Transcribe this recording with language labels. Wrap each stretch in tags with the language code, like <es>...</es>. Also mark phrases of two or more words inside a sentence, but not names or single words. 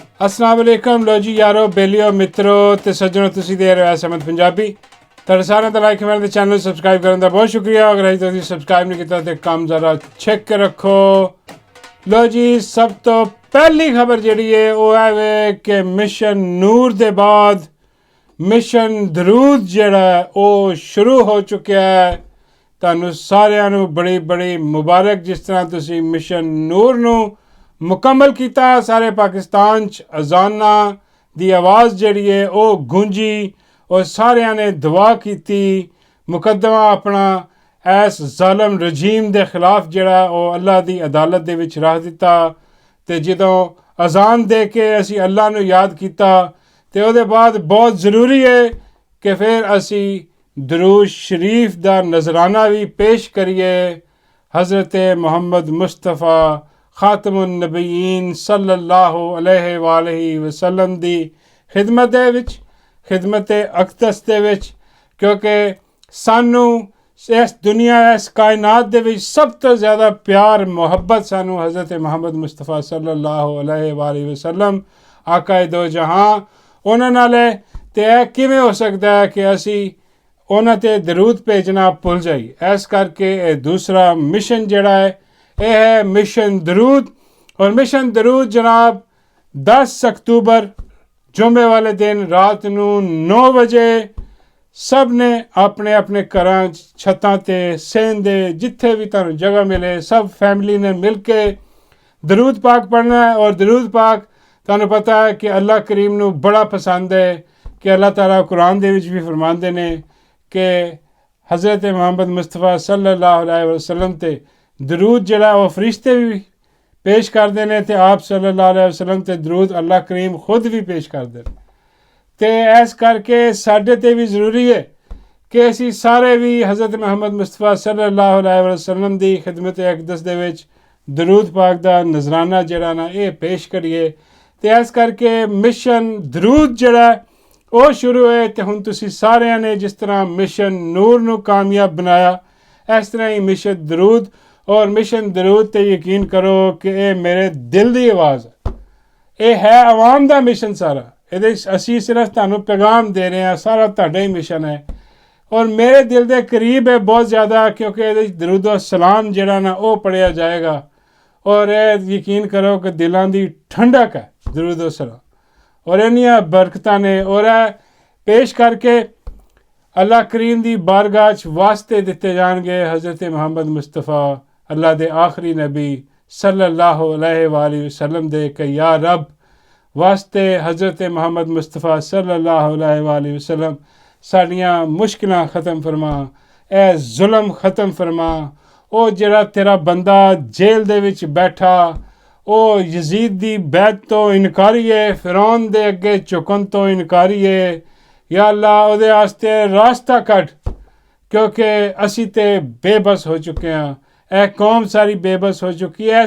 <ar>السلام علیکم</ar> <pa>لو جی یارو بیلیو متروں تے سجنوں تسیں دیکھ رہے ہو ایس ایم ایس پنجابی تہاڈے ساریاں دا</pa> <en>like comment</en> <pa>تے</pa> <en>channel subscribe</en> <pa>کرن دا بہت شکریہ. اگر اجے تسیں سبسکرائب نہیں کیتا تے کم ذرا چیک کے رکھو. لو جی سب تو پہلی خبر جہڑی ہے وہ ہے وے کہ مشن نور دے بعد مشن درود جہڑا ہے وہ شروع ہو چکا ہے. تہانوں ساریاں نوں بڑی بڑی مبارک جس طرح تسیں مشن نور نوں مکمل کیا. سارے پاکستان اذاناں دی آواز جہڑی ہے وہ گونجی اور ساریاں نے دعا کی مقدمہ اپنا ایس ظالم رجیم کے خلاف جہڑا وہ اللہ کی عدالت دے وچ رکھ دتا. تے جدوں اذان دے کے اسی اللہ نوں یاد کیا تے اوہدے بعد بہت ضروری ہے کہ فیر اسی درود شریف دا نذرانہ بھی پیش کریے. حضرت محمد مصطفیٰ</pa> <ar>خاتم النبيين صلى الله عليه وسلم</ar> <pa>دی خدمت دے وچ خدمت اقدس دے وچ، کیونکہ سانوں اس دنیا اس کائنات دے وچ سب تو زیادہ پیار محبت سانوں حضرت محمد مصطفیٰ</pa> <ar>صلى الله عليه وسلم</ar> <pa>آقا دو جہاں انہاں نال ہے. تے یہ کیویں ہو سکتا ہے کہ اسی انہاں تے درود بھیجنا بھل جائیے. اس کرکے دوسرا مشن جہڑا ہے یہ ہے مشن درود. اور مشن درود جناب 10 اکتوبر جمعے والے دن رات نوں 9 بجے سب نے اپنے اپنے گھراں چھتاں تے سین دے جتھے بھی تہانوں جگہ ملے سب فیملی نے مل کے درود پاک پڑھنا ہے. اور درود پاک تہانوں پتہ ہے کہ اللہ کریم نوں بڑا پسند ہے کہ اللہ تعالیٰ قرآن دے وچ بھی فرماندے نے کہ حضرت محمد مصطفیٰ</pa> <ar>صلى الله عليه وسلم</ar> <pa>تے درود جہڑا وہ فرشتے بھی پیش کرتے ہیں تے آپ</pa> <ar>صلى الله عليه وسلم</ar> <pa>تے درود اللہ کریم خود بھی پیش کرتے ہیں. تو اس کرکے ساڈے تے بھی ضروری ہے کہ اسی سارے بھی حضرت محمد مصطفیٰ</pa> <ar>صلى الله عليه وسلم</ar> <pa>دی خدمت اقدس دے وچ درود پاک دا نذرانہ جہڑا نا یہ پیش کریے. تو اس کرکے مشن درود جہڑا وہ شروع ہے. تو ہن تسیں ساریاں نے جس طرح مشن نور نوں کامیاب بنایا اس طرح ہی مشن درود اور مشن درود تے یقین کرو کہ</pa> <ur>یہ میرے دل کی آواز ہے، یہ ہے عوام کا مشن</ur> <pa>سارا. یہ اسی صرف تہانوں پیغام دے رہے ہیں، سارا تہاڈا ہی مشن ہے اور میرے دل کے قریب ہے بہت زیادہ، کیونکہ یہ درود و سلام جہڑا نا وہ پڑھیا جائے گا اور یہ یقین کرو کہ دلوں کی ٹھنڈک ہے درود و سلام اور اینیاں برکتاں نے. اور پیش کرکے اللہ کریم کی بارگاہ چ واسطے دتے جائیں گے حضرت محمد مصطفیٰ اللہ دے آخری نبی</pa> <ar>صلى الله عليه وسلم</ar> <pa>دے کہ یا رب واسطے حضرت محمد مصطفیٰ</pa> <ar>صلى الله عليه وسلم</ar> <pa>ساڈیاں مشکلاں ختم فرما، اے ظلم ختم فرما. او جہڑا تیرا بندہ جیل دے وچ بیٹھا او یزید دی بیعت تو انکاری ہے، فرعون دے اگے جھکن تو انکاری ہے. یا اللہ اوہدے واسطے راستہ کٹ، کیونکہ اسی تے بے بس ہو چکے ہیں، اے قوم ساری بے بس ہو چکی ہے.</pa>